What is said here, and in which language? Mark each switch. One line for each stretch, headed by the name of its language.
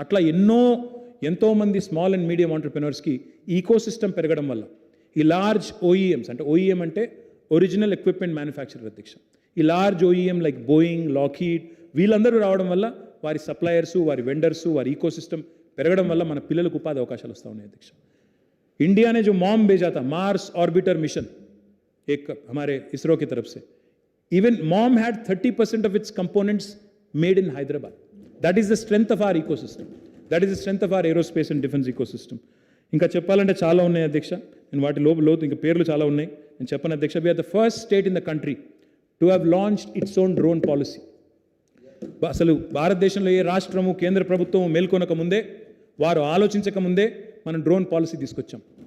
Telugu: అట్లా ఎంతోమంది small and medium ఆంటర్ప్రెనర్స్కి ecosystem పెరగడం వల్ల ఈ లార్జ్ ఓఈఎమ్స్ అంటే ఓఈఎం అంటే ఒరిజినల్ ఎక్విప్మెంట్ మ్యానుఫ్యాక్చరర్ అధ్యక్ష. ఈ large OEM like Boeing, Lockheed వీళ్ళందరూ రావడం వల్ల వారి సప్లయర్సు, వారి వెండర్సు, వారి ఈకోసిస్టమ్ పెరగడం వల్ల మన పిల్లలకు ఉపాధి అవకాశాలు వస్తూ ఉన్నాయి అధ్యక్ష.
Hindi: इंडिया ने जो मॉम भेजा था मार्स ऑर्बिटर मिशन एक हमारे इसरो की तरफ से,
English: Even MOM had 30% of its components made in Hyderabad. That is the strength of our ecosystem. That is the strength of our aerospace and defense ecosystem.
Telugu: ఇంకా చెప్పాలంటే చాలా ఉన్నాయి అధ్యక్ష. నేను వాటి లోతు ఇంకా పేర్లు చాలా ఉన్నాయి, నేను చెప్పను అధ్యక్ష.
English: We are the first state in the country to have launched its own drone policy.
Telugu: అసలు భారతదేశంలో ఏ రాష్ట్రము, కేంద్ర ప్రభుత్వం మేల్కొనక ముందే, వారు ఆలోచించక ముందే మనం డ్రోన్ పాలసీ తీసుకొచ్చాం.